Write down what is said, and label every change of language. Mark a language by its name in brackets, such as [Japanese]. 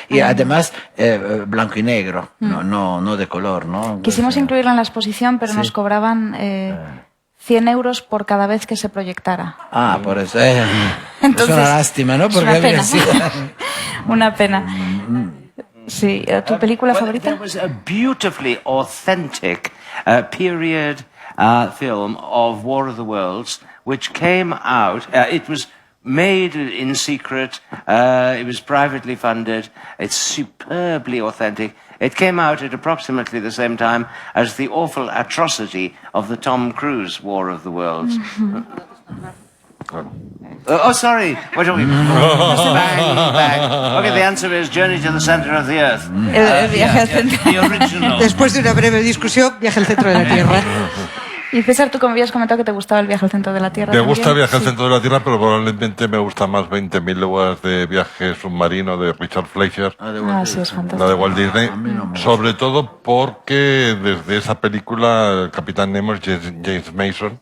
[Spanish] Y además, blanco y negro, no de color, ¿no? Quisimos incluirla en la exposición, pero nos cobraban 100 euros por cada vez que se proyectara. Por eso. Entonces, es una lástima, ¿no? Porque es una pena. Una pena. Sí, ¿tu película favorita? [English] There was a beautifully authentic period film of War of the Worlds, which came out. It was made in secret. It was privately funded. It's superbly authentic. It came out at approximately the same time as the awful atrocity of the Tom Cruise War of the Worlds. Sorry. We're talking bang. Okay, the answer is Journey to the Center of the Earth. [Spanish] El viaje al centro. [English] The original. [Spanish] Después de una breve discusión, viaje al centro de la Tierra. Y César, tú como habías comentado que te gustaba el viaje al centro de la Tierra. Me también. gusta Viaje al centro de la Tierra, pero probablemente me gusta más 20.000 leguas de viaje submarino de Richard Fleischer. Sí, es fantástico. La de Walt Disney, sobre todo porque desde esa película el Capitán Nemo es James Mason.